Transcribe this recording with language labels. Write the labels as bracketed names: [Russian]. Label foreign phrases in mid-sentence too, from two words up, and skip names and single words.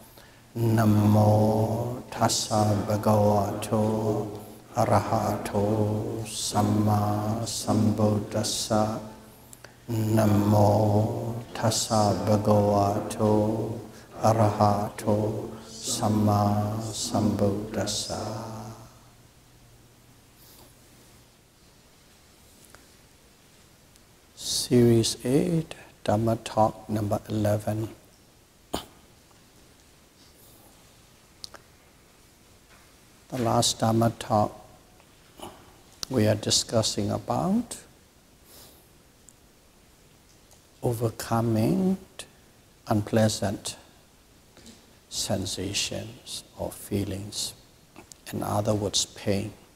[Pali] Namo tassa bhagavato arahato samma sambuddhassa. Namo tassa bhagavato arahato samma sambuddhassa. [English] Series 8, Dhamma Talk number 11. The last Dhamma Talk we are discussing about overcoming unpleasant sensations or feelings, in other words, pain.